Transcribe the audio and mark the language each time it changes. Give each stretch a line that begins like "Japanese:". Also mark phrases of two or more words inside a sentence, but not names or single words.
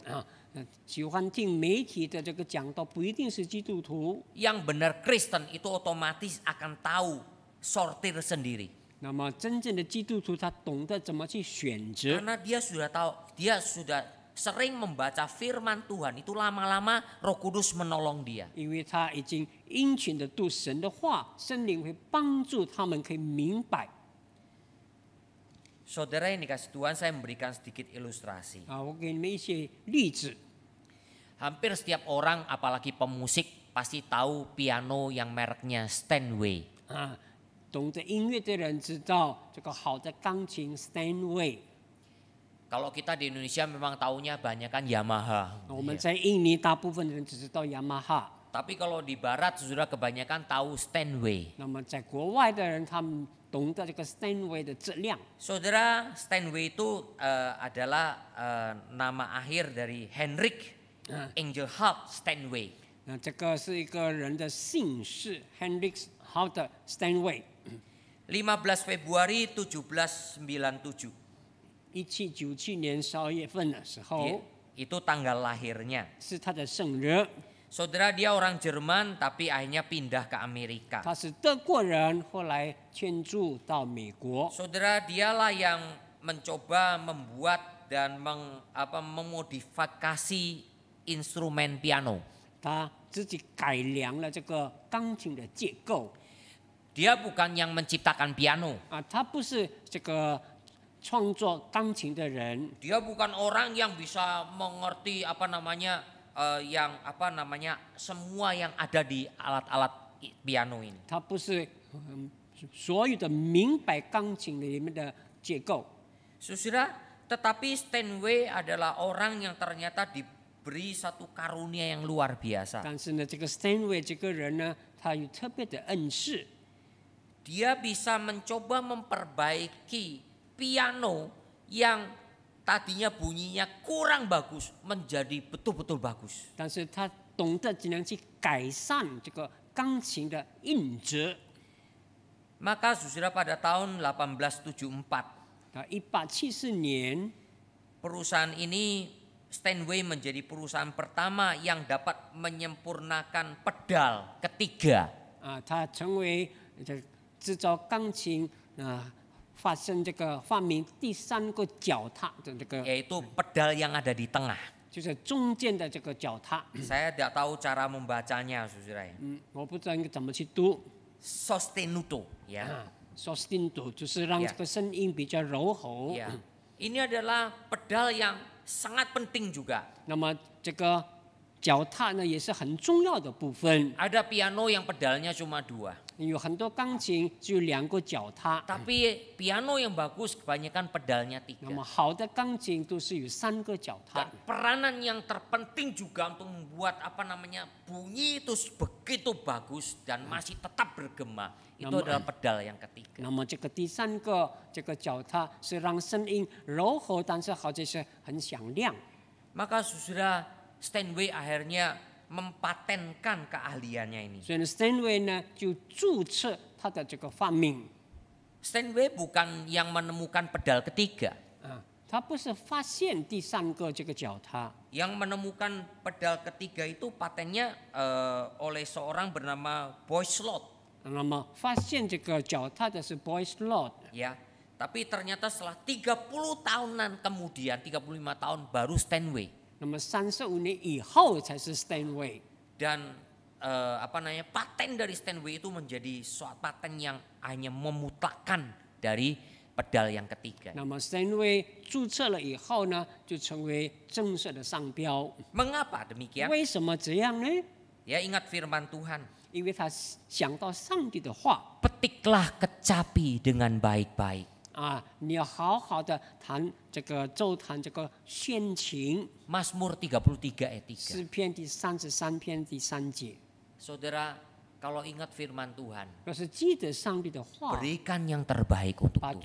Chinese: 喜欢听媒体的这个讲道，不一定是基督徒。
Indonesian: Yang benar Kristen itu otomatis akan tahu sortir sendiri.
Chinese: 那么真正的基督徒，他懂得怎么去选择，
Indonesian: Karena dia sudah tahu, dia sudah sering membaca firman Tuhan. Itu lama-lama Roh Kudus menolong dia.
Chinese: 因为他已经殷勤的读神的话，圣灵会帮助他们可以明白。
Indonesian: Saudara yang dikasih Tuhan, saya memberikan sedikit ilustrasi.
Chinese: 我给你们一些例子。
Indonesian: Hampir setiap orang, apalagi pemusik, pasti tahu piano yang mereknya Steinway.
Chinese: 懂得音乐的人知道这个好的钢琴 Steinway。
Indonesian: Kalau kita di Indonesia memang taunya banyak kan Yamaha.
Chinese: 我们在印尼大部分人只知道雅马哈，
Indonesian: Tapi kalau di Barat sudah kebanyakan tahu Steinway.
Chinese: 那么在国外的人他们懂得这个 Steinway 的质量。
Indonesian: Saudara, Steinway itu adalah nama akhir dari Heinrich Engelhardt Steinway.
Chinese: 那这个是一个人的姓氏 Hendrik Howard Steinway。
Indonesian: 15 Februari 1797.
Chinese: 1797年12月份的时候，
Indonesian: Itu tanggal lahirnya.
Chinese: 是他的生日。
Indonesian: Saudara, dia orang Jerman tapi akhirnya pindah ke Amerika.
Chinese: 他是德国人，后来迁住到美国。
Indonesian: Saudara, dialah yang mencoba membuat dan memodifikasi instrumen piano.
Chinese: 他自己改良了这个钢琴的结构。
Indonesian: Dia bukan yang menciptakan piano.
Chinese: 他不是这个创作钢琴的人，
Indonesian: Dia bukan orang yang bisa mengerti semua yang ada di alat-alat piano ini.
Chinese: 他不是所有的明白钢琴里面的结构。
Indonesian: Saudara, tetapi Steinway adalah orang yang ternyata diberi satu karunia yang luar biasa.
Chinese: 但是呢，这个 Steinway 这个人呢，他有特别的恩赐，
Indonesian: Dia bisa mencoba memperbaiki piano yang tadinya bunyinya kurang bagus menjadi betul-betul bagus.
Chinese: 但是他懂得怎样去改善这个钢琴的音质。
Indonesian: Maka saudara, pada tahun 1874
Chinese: 1874年，
Indonesian: perusahaan ini Steinway menjadi perusahaan pertama yang dapat menyempurnakan pedal ketiga.
Chinese: 他成为制造钢琴发明第3个脚踏的这个，
Indonesian: Yaitu pedal yang ada di tengah.
Chinese: 就是中间的这个脚踏。
Indonesian: Saya tidak tahu cara membacanya, saudara.
Chinese: 我不知道应该怎么去读。
Indonesian: Sostenuto, ya.
Chinese: Sostenuto 就是让这个声音比较柔和。
Indonesian: Ya. Ini adalah pedal yang sangat penting juga.
Chinese: 那么这个脚踏呢也是很重要的部分。
Indonesian: Ada piano yang pedalnya cuma 2.
Chinese: 有很多钢琴只有2个脚踏，
Indonesian: Tapi piano yang bagus kebanyakan pedalnya
Chinese: 那么 3. 好的钢琴都是有3个脚踏
Indonesian: Dan。peranan yang terpenting juga untuk membuat bunyi itu begitu bagus dan masih tetap bergema. Itu adalah pedal yang ketiga.
Chinese: 那么这个第3个这个脚踏是让声音柔和，但是好像是很响亮。
Indonesian: Maka saudara, Steinway akhirnya mempatenkan keahliannya ini.
Chinese: 所以呢 ，Steinway 呢就注册他的这个发明。
Indonesian: Steinway bukan yang menemukan pedal ketiga.
Chinese: 他不是发现第3个这个脚踏，
Indonesian: Yang menemukan pedal ketiga itu patennya oleh seorang bernama Boy Slot.
Chinese: 那么发现这个脚踏的是 Boyce Lord，
Indonesian: Ya, tapi ternyata setelah 30 tahunan kemudian, 35 tahun baru Steinway.
Chinese: 那么35年以后才是 Steinway。
Indonesian: Dan paten dari Steinway itu menjadi suatu paten yang hanya memutlakkan dari pedal yang ketiga.
Chinese: 那么 Steinway 注册了以后呢，就成为正式的商标。
Indonesian: Mengapa demikian?
Chinese: 为什么这样呢？
Indonesian: Ya, ingat firman Tuhan.
Chinese: 因为他想到上帝的话
Indonesian: Petiklah kecapi dengan baik-baik.
Chinese: 啊，你要好好的弹这个奏弹这个献琴。
Indonesian: Mazmur 33 ayat 3.
Chinese: 诗篇第33篇第3节，
Indonesian: Saudara, kalau ingat firman Tuhan,
Chinese: 要是记得上帝的话，
Indonesian: berikan yang terbaik untuk
Chinese: 把